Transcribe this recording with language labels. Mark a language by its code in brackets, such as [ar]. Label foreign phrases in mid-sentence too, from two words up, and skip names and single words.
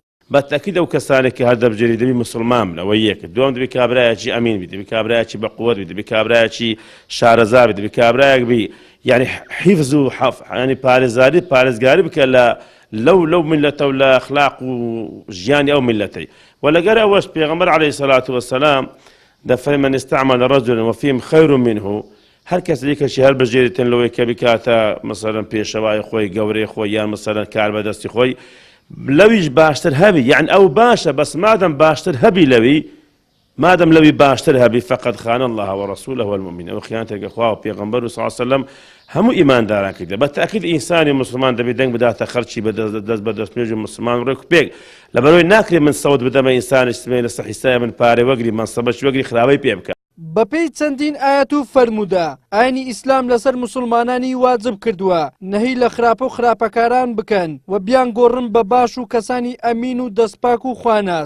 [ckb] بەتەکید ئەو کەسانێکی هەر دەبژێری دەبی مسلمان بن ئەوەی یەکە دوم دەبی کابرایەکی ئەمین بی دەبی کابرایەکی بە قووەت بی دەبی کابرایەکی شارەزا بی دەبی کابرایەک بی یعنی حیفز و ینی پارێزگاری بکە لەو ملەتە و لە ئەخلاق و ژیانی ئەو ملەتەی وەلەگەر ئەوەش پێغەمبەر عەلەیهی سەڵات وەسەلام دەفەرمێ [ar] من استعمل رجلا وفيهم خير منه [ckb] هەر کەسێکێکی هەر بەژێریتن لەوەی کە بکاتە مەسەڵەن پێشەوای خۆی گەورەی خۆی یان مەسەڵەن کار بەدەستی خۆی لەویش باشتر هەبی یعنی ئەو باشە بەس مادەم باشتر هەبی لەوی مادەم لەوی باشتر هەبی [ar] فقط خان الله ورسوله والمؤمنين [ckb] ئەو خیانەتێکە خوا و پێغەمبەر و [ar] صلی الله علیه وسلم [ckb] هەموو ئیمانداران کردە بەتەکید ئینسانی مسلمان دەبێت دەنگ بداتە خەڵکی دەست بە دەستنوێژی مسلمان ڕێک و پێک لەبەرەوەی ناکرێت من سەوت بدەمە ئینسانیش سمێ لەسەر حیسای من پارێ وەگری مەنسەبەش وەگری خراپەی پێ بکە. بەپێی چەندین ئاەت و فەرموودە ئاینی ئیسلام لەسەر مسلمانانی واجب کردووە نەهی لە خراپە و خراپەکاران بکەن و بیان گۆڕن بە باش و کەسانی ئەمین و دەستپاک و خواناس.